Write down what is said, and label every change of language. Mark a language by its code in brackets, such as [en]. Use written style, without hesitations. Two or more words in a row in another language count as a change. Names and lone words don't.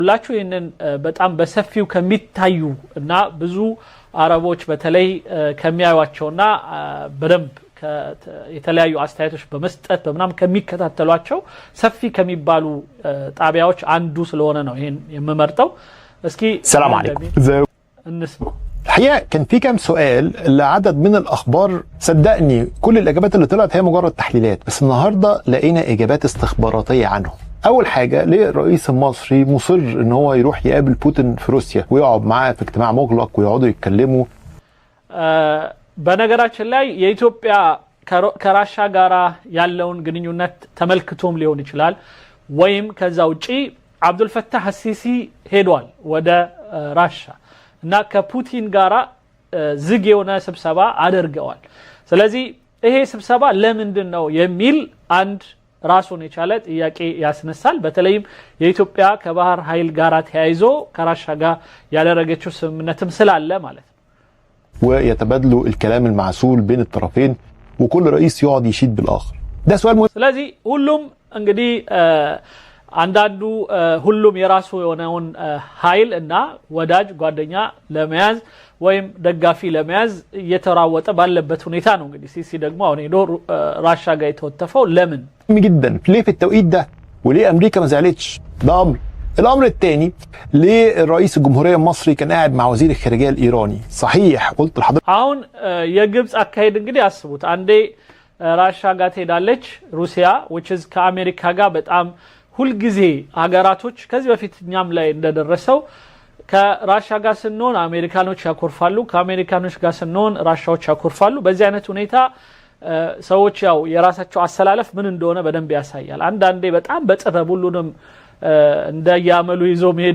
[am] ሁላችሁ ይሄንን በጣም በሰፊው ከሚታዩ እና ብዙ አረቦች በተለይ ከሚያዩዋቸውና በደንብ የተለያዩ አስተያየቶች በመስጠት በመናም ከሚከታተሏቸው ሰፊ ከሚባሉ ጣቢያዎች አንዱ ስለሆነ ነው ይሄን የምመርጠው። እስኪ [ar] سلام عليكم [am] እንስማ። [ar] الحقيقة كان في كام سؤال لعدد من الأخبار. صدقني كل الإجابات اللي طلعت هي مجرد تحليلات، بس النهاردة لقينا إجابات استخباراتية عنهم. أول حاجة، ليه الرئيس المصري مصر إن هو يروح يقابل بوتين في روسيا ويقعد معاه في اجتماع مغلق ويقعدوا يتكلموا؟ [am] በነገራችን ላይ የኢትዮጵያ ከራሻ ጋራ ያለውን ግንኙነት ተመልክቶም ሊሆን ይችላል ወይም ከዛ ውጪ አብዱልፈታህ አሲሲ ሄዷል ወደ ራሻ እና ከፑቲን ጋራ ዝግ የሆነ ስብሰባ አድርገዋል። ስለዚህ ይሄ ስብሰባ ለምንድን ነው የሚል አንድ ራሱን የቻለ ጥያቄ ያስነሳል። በተለይም የኢትዮጵያ ከባህር ኃይል ጋራ ተያይዞ ከራሻ ጋር ያደረገችው ስምምነትም ስላለ ማለት ነው። [ar] ويتبادلوا الكلام المعسول بين الطرفين وكل رئيس يقعد يشيد بالآخر. ده سؤال مهم. [am] ስለዚህ ሁሉም እንግዲህ አንዳንዱ ሁሉም የራሱ የሆነውን ኃይል እና ወዳጅ ጓደኛ ለመያዝ ወይም ደጋፊ ለመያዝ እየተራወጠ ባለበት ሁኔታ ነው። እንግዲህ ሲሲ ደግሞ አሁን ሄዶ ራሻ ጋር የተወተፈው ለምን [ar] جدا ليه في التوقيت ده وليه أمريكا ما زعلتش؟ ده أمر. الأمر الثاني، ليه الرئيس الجمهورية المصري كان قاعد مع وزير الخارجية الإيراني؟ صحيح قلت لحضرتك [am] አሁን የግብጽ አካሄድ እንግዲህ አስቡት። አንዴ ራሻ ጋር ትሄዳለች ሩሲያ [en] which is [am] ከአሜሪካ ጋር በጣም ሁልጊዜ ሀገራቶች ከዚህ በፊት እኛም ላይ እንደደረሰው ከራሻ ጋር ስንሆን አሜሪካኖች ያኮርፋሉ፣ ከአሜሪካኖች ጋር ስንሆን ራሻዎች ያኮርፋሉ። በዚህ አይነት ሁኔታ ሰዎች ያው የራሳቸው አሰላለፍ ምን እንደሆነ በደንብ ያሳያል። አንዳንዴ በጣም በጥበብ ሁሉንም እንደያመሉ ይዞ መሄድ